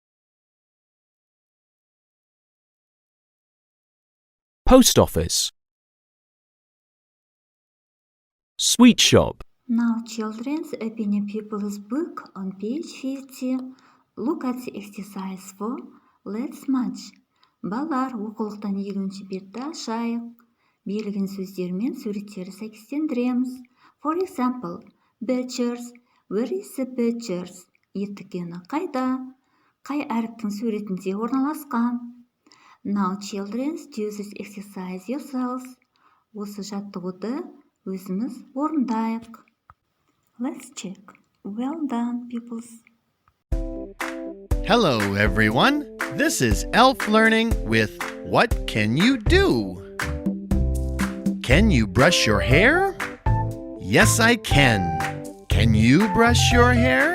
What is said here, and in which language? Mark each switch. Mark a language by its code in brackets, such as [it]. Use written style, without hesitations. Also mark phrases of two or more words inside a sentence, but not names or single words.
[en] Post office. Sweet shop. Now children, open your pupil's book on page 50. Look at the exercise for Let's match. [kk] Балалар, оқулықтан 20-ші бетті ашайық. Берілген сөздер мен суреттерді сәйкестендіреміз. [en] For example, butchers. Where is the butchers? [kk] Ет дүкені қайда? Қай әріптің суретінде орналасқан? [en] Now children, do this exercise yourselves. [kk] Осы жаттығуды өзіміз орындайық. [en] Let's check. Well done, pupils. Hello, everyone. This is Elf Learning with What Can You Do? Can you brush your hair? Yes, I can. Can you brush your hair?